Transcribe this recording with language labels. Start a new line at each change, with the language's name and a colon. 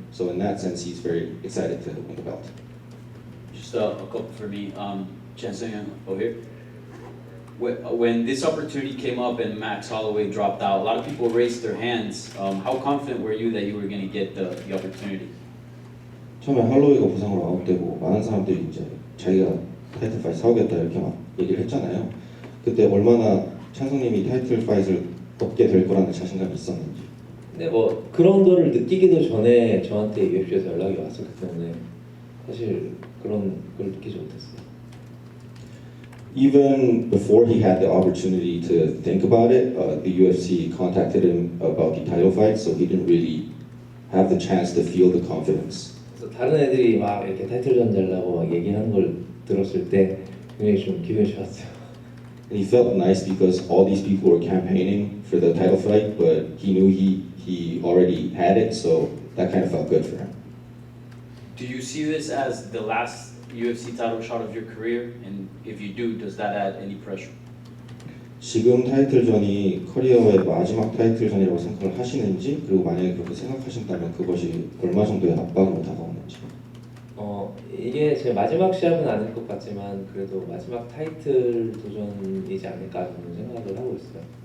English: So in that sense, he's very excited to win the belt. Just a couple for me. Chansung over here. When this opportunity came up and Max Holloway dropped out, a lot of people raised their hands. How confident were you that you were going to get the opportunity?
Korean: 처음에 할로위가 부상으로 아웃되고 많은 사람들이 이제 자기가 타이틀 파이트 사오겠다 이렇게 막 얘기를 했잖아요. 그때 얼마나 찬성님이 타이틀 파이트를 얻게 될 거라는 자신감이 있었는지. 근데 뭐 그런 거를 느끼기도 전에 저한테 UFC에서 연락이 왔었기 때문에 사실 그런 걸 느끼지 못했어요.
English: Even before he had the opportunity to think about it, the UFC contacted him about the title fight, so he didn't really have the chance to feel the confidence.
Korean: 그래서 다른 애들이 막 이렇게 타이틀전 달라고 막 얘기하는 걸 들었을 때 굉장히 좀 기분이 좋았어요.
English: And he felt nice because all these people were campaigning for the title fight, but he knew he already had it, so that kind of felt good for him. Do you see this as the last UFC title shot of your career? And if you do, does that add any pressure?
Korean: 지금 타이틀전이 커리어의 마지막 타이틀전이라고 생각을 하시는지, 그리고 만약에 그렇게 생각하신다면 그것이 얼마 정도의 압박으로 다가오는지. 이게 제 마지막 시합은 아닐 것 같지만 그래도 마지막 타이틀 도전이지 않을까 저는 생각을 하고 있어요.